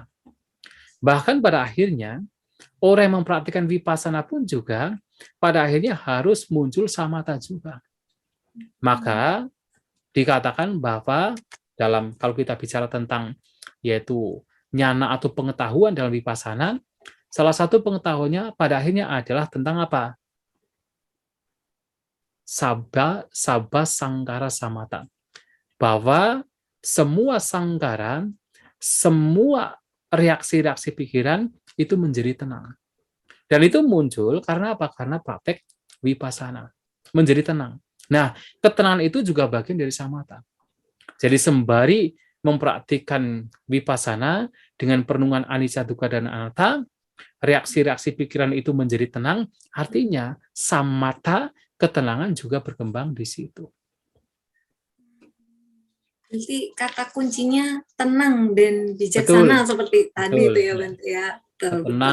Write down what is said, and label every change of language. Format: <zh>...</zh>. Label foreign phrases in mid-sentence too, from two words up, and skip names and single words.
<id>Bahkan pada akhirnya, orang yang mempraktikkan vipassana pun juga pada akhirnya harus muncul samatha juga. Maka dikatakan bahwa kalau kita bicara tentang yaitu nyana atau pengetahuan dalam vipassana, salah satu pengetahuannya pada akhirnya adalah tentang apa?</id> <pi>Sabba sangkara samatha.</pi> <id>Bahwa semua sangkara, semua reaksi-reaksi pikiran itu menjadi tenang. Dan itu muncul karena apa? Karena praktek vipassana. Menjadi tenang. Nah, ketenangan itu juga bagian dari samatha. Jadi sembari mempraktikkan vipassana dengan perenungan</id> <pi>anicca, dukkha,</pi> <id>dan anatta, reaksi-reaksi pikiran itu menjadi tenang, artinya samatha, ketenangan juga berkembang di situ. Jadi kata kuncinya tenang dan Betul, bijaksana seperti tadi itu betul. ya Ya. Bante ya. Betul, betul.</id>